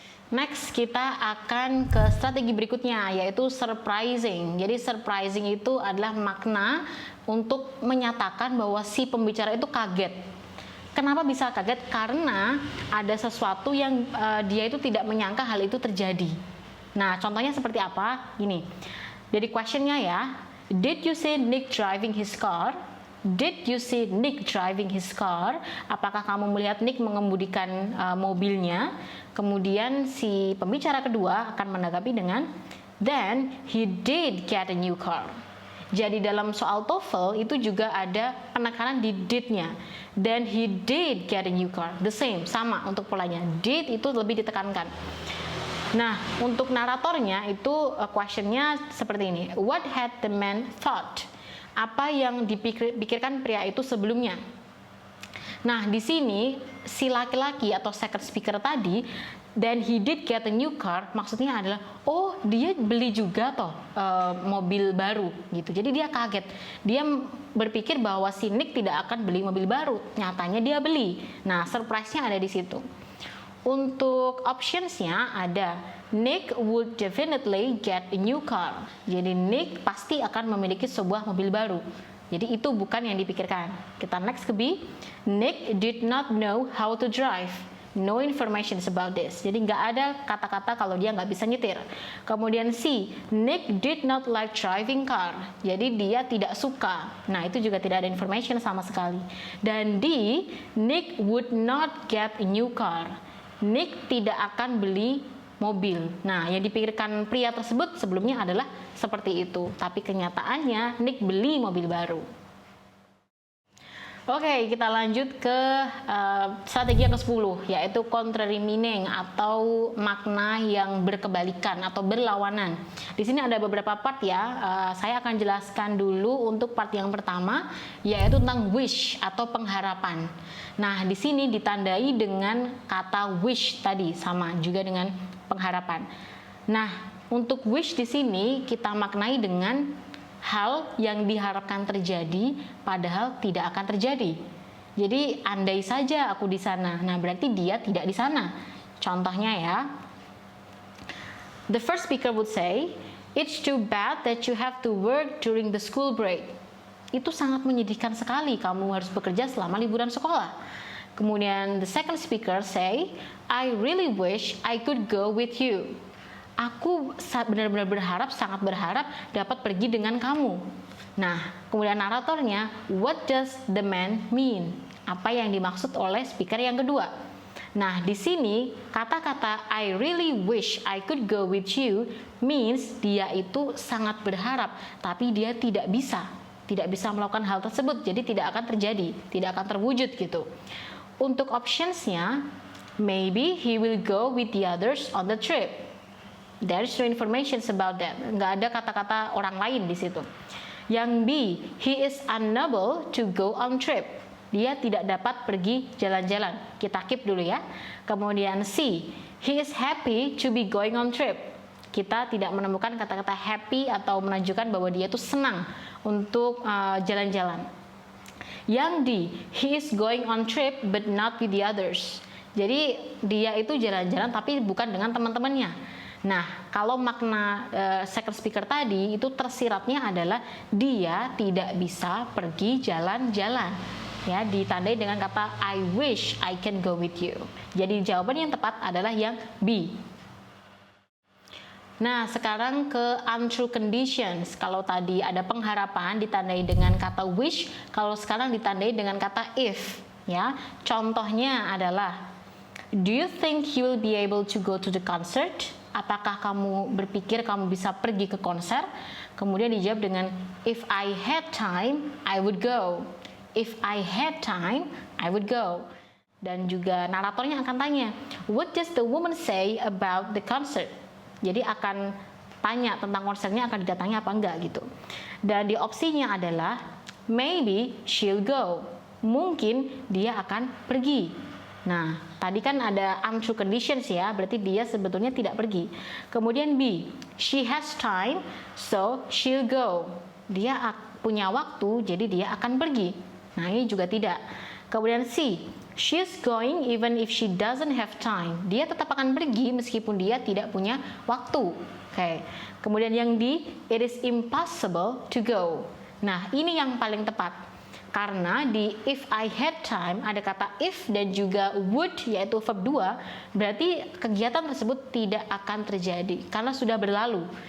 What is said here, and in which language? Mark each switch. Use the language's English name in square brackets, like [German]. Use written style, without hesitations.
[Indonesian] Next, kita akan ke strategi berikutnya, yaitu surprising. Jadi surprising itu adalah makna untuk menyatakan bahwa si pembicara itu kaget. Kenapa bisa kaget? Karena ada sesuatu yang dia itu tidak menyangka hal itu terjadi. Nah, contohnya seperti apa? Gini, jadi questionnya ya, [English] did you see Nick driving his car? Did you see Nick driving his car? [Indonesian] Apakah kamu melihat Nick mengemudikan mobilnya? Kemudian si pembicara kedua akan menanggapi dengan [English] then he did get a new car. [Indonesian] Jadi dalam soal TOEFL itu juga ada penekanan di did-nya. [English] Then he did get a new car. The same, [Indonesian] sama untuk polanya. Did itu lebih ditekankan. Nah, untuk naratornya itu questionnya seperti ini. [English] What had the man thought? [Indonesian] Apa yang dipikirkan pria itu sebelumnya? Nah, di sini si laki-laki atau second speaker tadi, [English] then he did get a new car, [Indonesian] maksudnya adalah, oh dia beli juga toh mobil baru gitu. Jadi dia kaget. Dia berpikir bahwa si Nick tidak akan beli mobil baru. Nyatanya dia beli. Nah, surprise-nya ada di situ. Untuk options-nya ada [English] Nick would definitely get a new car. [Indonesian] Jadi Nick pasti akan memiliki sebuah mobil baru. Jadi itu bukan yang dipikirkan. Kita next ke B. [English] Nick did not know how to drive. No information about this. [Indonesian] Jadi nggak ada kata-kata kalau dia nggak bisa nyetir. Kemudian C. [English] Nick did not like driving car. [Indonesian] Jadi dia tidak suka. Nah, itu juga tidak ada information sama sekali. Dan D. [English] Nick would not get a new car. [Indonesian] Nick tidak akan beli mobil. Nah, yang dipikirkan pria tersebut sebelumnya adalah seperti itu. Tapi kenyataannya Nick beli mobil baru. Oke, kita lanjut ke strategi yang ke-10, yaitu contrary meaning atau makna yang berkebalikan atau berlawanan. Di sini ada beberapa part ya. Saya akan jelaskan dulu untuk part yang pertama, yaitu tentang wish atau pengharapan. Nah, di sini ditandai dengan kata wish tadi, sama juga dengan pengharapan. Nah, untuk wish di sini kita maknai dengan hal yang diharapkan terjadi padahal tidak akan terjadi. Jadi andai saja aku di sana. Nah, berarti dia tidak di sana. Contohnya ya. [English] The first speaker would say, "It's too bad that you have to work during the school break." [Indonesian] Itu sangat menyedihkan sekali kamu harus bekerja selama liburan sekolah. [English] Kemudian the second speaker say, "I really wish I could go with you." [Indonesian] Aku benar-benar berharap, sangat berharap dapat pergi dengan kamu. Nah, kemudian naratornya, [English] what does the man mean? [Indonesian] Apa yang dimaksud oleh speaker yang kedua? Nah, di sini kata-kata [English] I really wish I could go with you [Indonesian] means dia itu sangat berharap, tapi dia tidak bisa melakukan hal tersebut, jadi tidak akan terjadi, tidak akan terwujud gitu. Untuk optionsnya, [English] maybe he will go with the others on the trip. There is no information about that. [Indonesian] Nggak ada kata-kata orang lain di situ. [English] Yang B, he is unable to go on trip. [Indonesian] Dia tidak dapat pergi jalan-jalan. Kita keep dulu ya. [English] Kemudian C, he is happy to be going on trip. [Indonesian] Kita tidak menemukan kata-kata happy atau menunjukkan bahwa dia itu senang untuk jalan-jalan. [English] Yang D, he is going on trip but not with the others. [Indonesian] Jadi dia itu jalan-jalan tapi bukan dengan teman-temannya. Nah, kalau makna second speaker tadi itu tersiratnya adalah dia tidak bisa pergi jalan-jalan. Ya, ditandai dengan kata [English] I wish I can go with you. [Indonesian] Jadi jawaban yang tepat adalah yang B. Nah, sekarang ke untrue conditions. Kalau tadi ada pengharapan ditandai dengan kata wish, kalau sekarang ditandai dengan kata if. Ya, contohnya adalah [English] do you think you will be able to go to the concert? [Indonesian] Apakah kamu berpikir kamu bisa pergi ke konser? Kemudian dijawab dengan [English] if I had time, I would go. If I had time, I would go. [Indonesian] Dan juga naratornya akan tanya, [English] what does the woman say about the concert? [Indonesian] Jadi akan tanya tentang konsernya, akan didatangi apa enggak gitu. Dan di opsinya adalah [English] maybe she'll go. [Indonesian] Mungkin dia akan pergi. Nah, tadi kan ada untrue conditions ya, berarti dia sebetulnya tidak pergi. [English] Kemudian B, she has time, so she'll go. [Indonesian] Dia punya waktu, jadi dia akan pergi. Nah, ini juga tidak. Kemudian C, [English] She's going even if she doesn't have time. [Indonesian] Dia tetap akan pergi meskipun dia tidak punya waktu. Oke. Kemudian yang D, [English] it is impossible to go. [Indonesian] Nah, ini yang paling tepat. Karena di [English] if I had time [Indonesian] ada kata if dan juga would yaitu verb 2, berarti kegiatan tersebut tidak akan terjadi karena sudah berlalu.